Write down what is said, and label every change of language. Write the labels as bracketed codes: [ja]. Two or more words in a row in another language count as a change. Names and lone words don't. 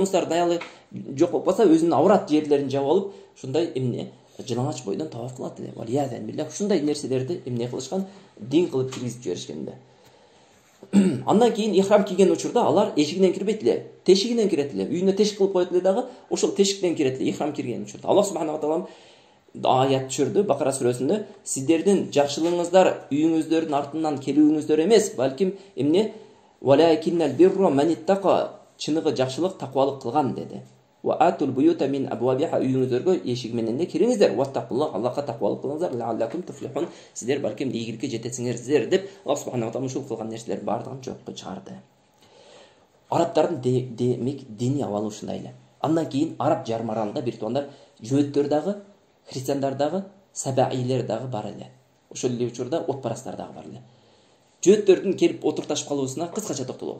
[ky] Хумустардын аялы жок болуп калса, өзүнүн аврат жерлерин жаап алып, ушундай жылаңач бойдон таваф кылат эле. [ar] والعياذ بالله. [ky] Ушундай нерселерди кылышкан, дин кылып киргизип жиберишкенде. Андан кийин ихрам кийген учурда алар эшигинен кирбейт эле, тешигинен кирет эле. Үйүнө тешик кылып коет эле дагы, ошол тешиктен кирет эле ихрам кирген учурда. [ar] الله سبحانه وتعالى [ky] аят түшүрдү Бакара сүрөсүндө: "Сиздердин жакшылыгыңыздар үйүңүздөрдүн артынан келүүңүздөр эмес, балким [ar] ولكن البر من اتقى, [ky] чыныгы жакшылык таквалык кылган" деди. [ar] وأتوا البيوت من أبوابها, [ky] үйүңүздөргө эшик менен эле кириңиздер. Ваттакуллах, Аллахка таквалык кылыңыздар. [ar] لعلكم تفلحون, [ky] сиздер балким ийгиликке жетесиңер деп [ar] الله سبحانه وتعالى [ky] ушул кылган нерселер бардыгын жокко чыгарды. Арабтардын демек дини абалы ушундай эле. Андан кийин Араб жарым аралында бир туугандар жөөттөр дагы, христиандар дагы, сабаилер дагы бар эле. Ошол эле учурда отпарастар дагы бар эле. Жөөттөрдүн келип отурташып калуусуна кыскача токтолобуз.